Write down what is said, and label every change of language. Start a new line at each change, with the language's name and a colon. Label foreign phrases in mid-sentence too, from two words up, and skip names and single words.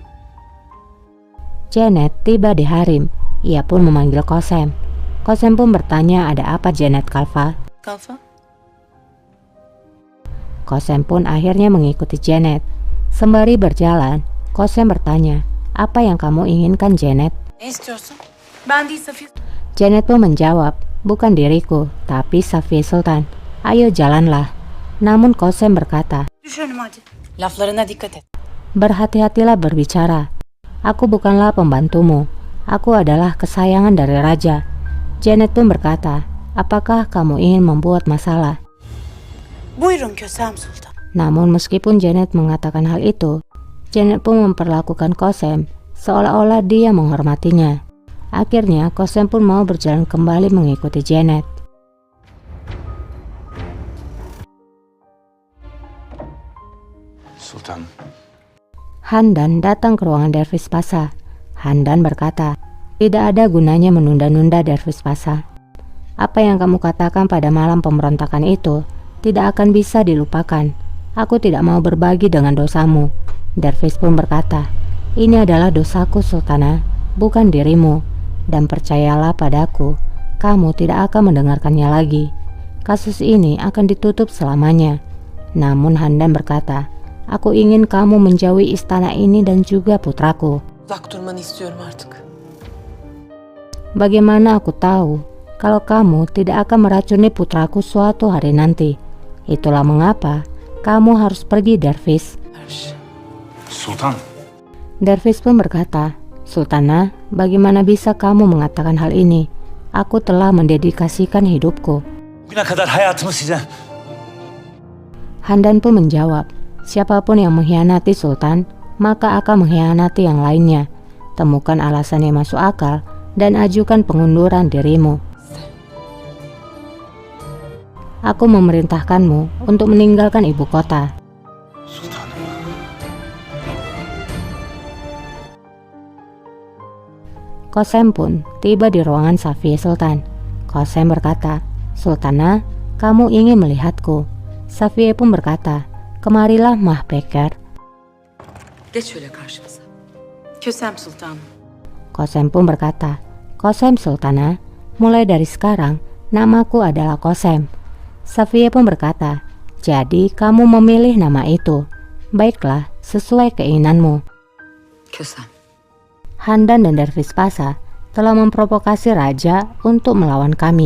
Indonesian: Janet tiba di harem, ia pun memanggil Kosem. Kosem pun bertanya ada apa Janet Kalfa. Kalfa. Kosem pun akhirnya mengikuti Janet. Sembari berjalan, Kosem bertanya, apa yang kamu inginkan Janet?
Turkish: Ne istiyorsun? Ben değil Safiye.
Indonesian: Janet pun menjawab, bukan diriku, tapi Safiye Sultan. Ayo jalanlah. Namun Kosem berkata,
Turkish: Düş önüme hadi. Laflarına dikkat et.
Indonesian: berhati-hatilah berbicara. Aku bukanlah pembantumu. Aku adalah kesayangan dari raja. Janet pun berkata, apakah kamu ingin membuat masalah?
Turkish: Buyurun Kösem Sultan.
Indonesian: Namun meskipun Janet mengatakan hal itu, Janet pun memperlakukan Kosem seolah-olah dia menghormatinya. Akhirnya Kosem pun mau berjalan kembali mengikuti Janet. Sultanım. Handan datang ke ruangan Dervish Pasa. Handan berkata, tidak ada gunanya menunda-nunda Dervish Pasa. Apa yang kamu katakan pada malam pemberontakan itu tidak akan bisa dilupakan. Aku tidak mau berbagi dengan dosamu. Dervish pun berkata, ini adalah dosaku Sultana, bukan dirimu. Dan percayalah padaku, kamu tidak akan mendengarkannya lagi. Kasus ini akan ditutup selamanya. Namun Handan berkata, aku ingin kamu menjauhi istana ini dan juga putraku.
Turkish: Uzak durmanı istiyorum artık.
Indonesian: Bagaimana aku tahu kalau kamu tidak akan meracuni putraku suatu hari nanti? Itulah mengapa kamu harus pergi Dervish. Sultan. Dervish pun berkata, Sultana, bagaimana bisa kamu mengatakan hal ini? Aku telah mendedikasikan hidupku.
Turkish: Bugüne kadar hayatımı size...
Indonesian: Handan pun menjawab, siapapun yang mengkhianati Sultan, maka akan mengkhianati yang lainnya. Temukan alasan yang masuk akal dan ajukan pengunduran dirimu. Aku memerintahkanmu untuk meninggalkan ibu kota. Sultanım. Qasem pun tiba di ruangan Safiye Sultan. Qasem berkata, "Sultana, kamu ingin melihatku." Safiye pun berkata, "Kemarilah Mahpeker."
Turkish: Geç şöyle karşımıza.
Indonesian: Kösem Sultanım. Qasem pun berkata, "Qasem Sultana, mulai dari sekarang namaku adalah Qasem." Safiye pun berkata, "Jadi kamu memilih nama itu. Baiklah, sesuai keinginanmu." Kösem. Handan dan Dervish Pasa telah memprovokasi raja untuk melawan kami.